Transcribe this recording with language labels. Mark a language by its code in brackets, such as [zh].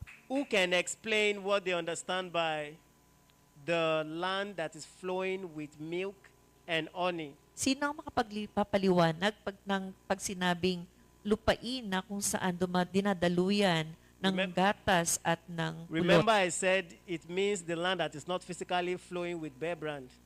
[en] Who can explain what they understand by the land that is flowing with milk and honey? [tl] Sino ang makapagpapaliwanag pag sinabing lupain na kung saan dinadaluyan ng gatas at ng [en] Remember [tl] pulot? [en] I said it means the land that is not physically flowing with bear brand.